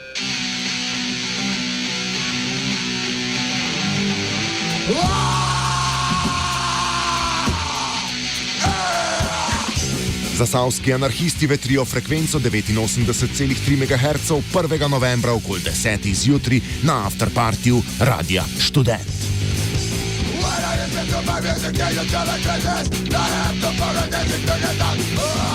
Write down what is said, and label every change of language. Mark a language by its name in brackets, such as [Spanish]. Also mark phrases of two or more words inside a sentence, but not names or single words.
[Slovenian] Zasavski anarhisti vetrijo frekvenco 89,3 MHz 1. novembra okoli 10. zjutraj na afterpartiju Radia Študent. [English] When I listen to my music, they just tell me crazy. I have to burn it, they just turn it down.